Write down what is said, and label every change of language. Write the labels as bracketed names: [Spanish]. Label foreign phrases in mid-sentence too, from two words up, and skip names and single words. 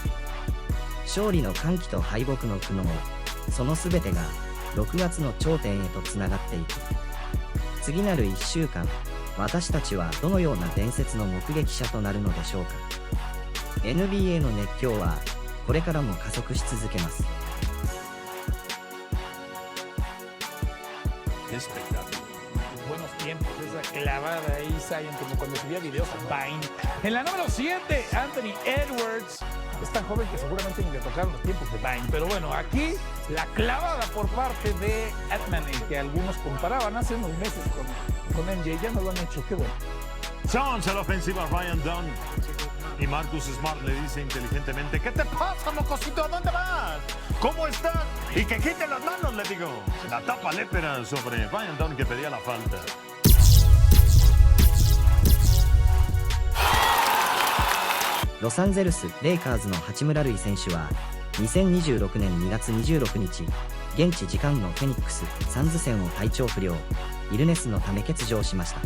[Japanese] 勝利の歓喜と敗北の苦悩、その全てが6月の頂点へとつながっていく。次なる1週間、私たちはどのような伝説の目撃者となるのでしょうか。 NBA の熱狂はこれからも加速し続けます。 [Spanish] Buenos tiempos, esa clavada ahí, Zion, como cuando subía videos a Vine. En la número 7, Anthony Edwards. Es tan joven que seguramente ni le tocaron los tiempos de Vine. Pero bueno, aquí la clavada por parte de Atman, que algunos comparaban hace unos meses con MJ. Ya no lo han hecho, qué bueno. Jones a la ofensiva, Ryan Dunn. Y Marcus Smart le dice inteligentemente: ¿qué te pasa, mocosito? ¿A dónde vas? ¿Cómo estás? Y que quite las manos, le digo. La tapa lépera sobre Ryan Dunn, que pedía la falta. [Japanese] ロサンゼルス・レイカーズの八村塁選手は2026年2月26日、現地時間のフェニックス・サンズ戦を体調不良、イルネスのため欠場しました。